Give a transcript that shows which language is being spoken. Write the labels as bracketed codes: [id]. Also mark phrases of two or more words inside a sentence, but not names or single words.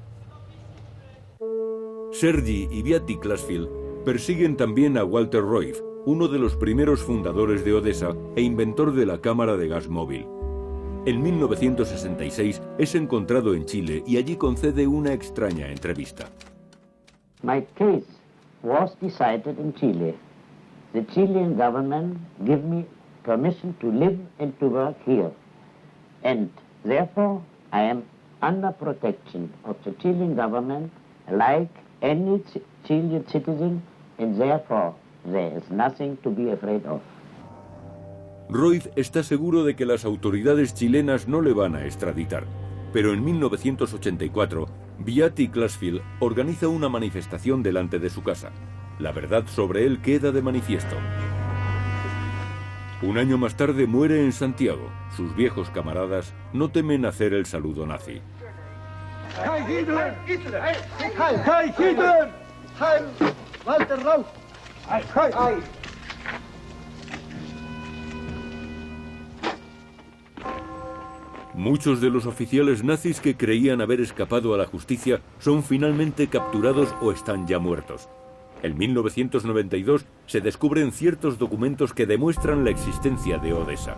[es] Sergi y Beaty Klasfield persiguen también a Walter Roif, uno de los primeros fundadores de Odessa e inventor de la cámara de gas móvil. En 1966 es encontrado en Chile y allí concede una extraña entrevista. [en] My case was decided in Chile. The Chilean government gave me permission to live and to work here. And therefore I am under protection of the Chilean government like any Chilean citizen, and therefore there is nothing to be afraid of. [es] Roif está seguro de que las autoridades chilenas no le van a extraditar, pero en 1984, Beaty Klasfield organiza una manifestación delante de su casa. La verdad sobre él queda de manifiesto. Un año más tarde muere en Santiago. Sus viejos camaradas no temen hacer el saludo nazi. [de] Heil Hitler! Heil Hitler! Heil Walter Roif! Heil! [es] Muchos de los oficiales nazis que creían haber escapado a la justicia son finalmente capturados o están ya muertos. En 1992 se descubren ciertos documentos que demuestran la existencia de Odesa.